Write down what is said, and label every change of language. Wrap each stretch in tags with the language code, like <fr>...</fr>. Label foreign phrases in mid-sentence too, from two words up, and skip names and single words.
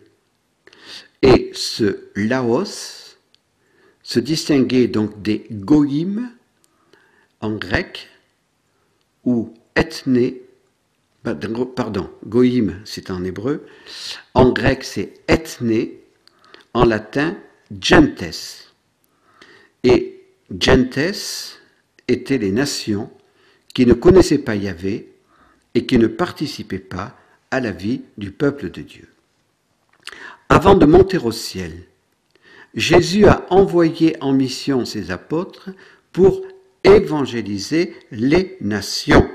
<fr>Et ce laos se distinguait donc des goïm en grec ou ethné pardon, goïm c'est en hébreu, en grec c'est ethné, en latin gentes. Et gentes étaient les nations qui ne connaissaient pas Yahvé et qui ne participaient pas à la vie du peuple de Dieu. Avant de monter au ciel, Jésus a envoyé en mission ses apôtres pour évangéliser les nations.</fr>